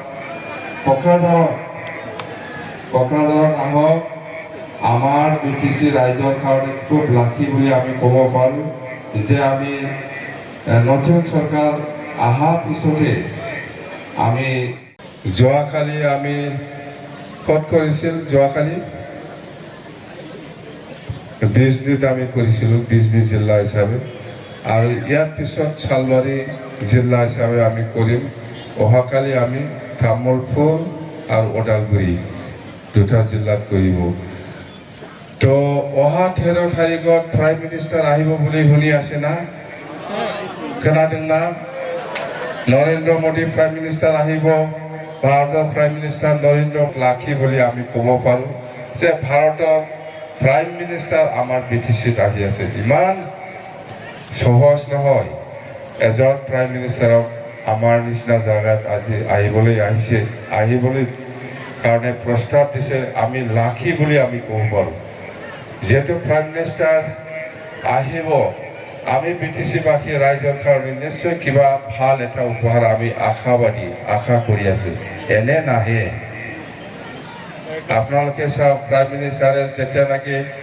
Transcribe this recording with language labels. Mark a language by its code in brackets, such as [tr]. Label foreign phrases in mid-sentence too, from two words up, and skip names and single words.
[as] কোকৰাঝাৰত আহক আমাৰ বিটিচি ৰাইজৰ কাৰণে খুব লাখি বুলি আমি ক'ব পাৰোঁ যে আমি নতুন চৰকাৰ অহা পিছতে আমি যোৱাকালি আমি ক'ত কৰিছিল যোৱাকালি বিজনীত আমি কৰিছিলোঁ বিজনী জিলা হিচাপে আৰু ইয়াৰ পিছত চালবাৰী জিলা হিচাপে আমি কৰিম অহাকালি আমি তামোলপুৰ আৰু ওদালগুৰি দুটা জিলাত কৰিব তো অহা 13 তাৰিখত [en] prime minister [as] আহিব বুলি শুনি আছে না [brx] खोनादों ना [as] नरेंद्र मोदी [en] prime minister [as] আহিব ভাৰতৰ [en] prime minister [as] নৰেন্দ্ৰ লাখি বুলি আমি ক'ব পাৰোঁ যে ভাৰতৰ [en] prime minister [as] আমাৰ বিটিচিত আহি আছে ইমান সহজ নহয় এজন [en] prime minister [as] আমাৰ নিচিনা জায়গাত আজি আহিবলৈ কাৰণে প্ৰস্তাৱ দিছে আমি লাখি বুলি আমি ক'ব পাৰোঁ যেহেতু [en] prime minister [as] আহিব আমি বিটিচিবাসী ৰাইজৰ কাৰণে নিশ্চয় কিবা ভাল এটা উপহাৰ আমি আশা কৰি আছোঁ এনে নাহে আপোনালোকে চাওক [en] prime minister [as] যেতিয়া নেকি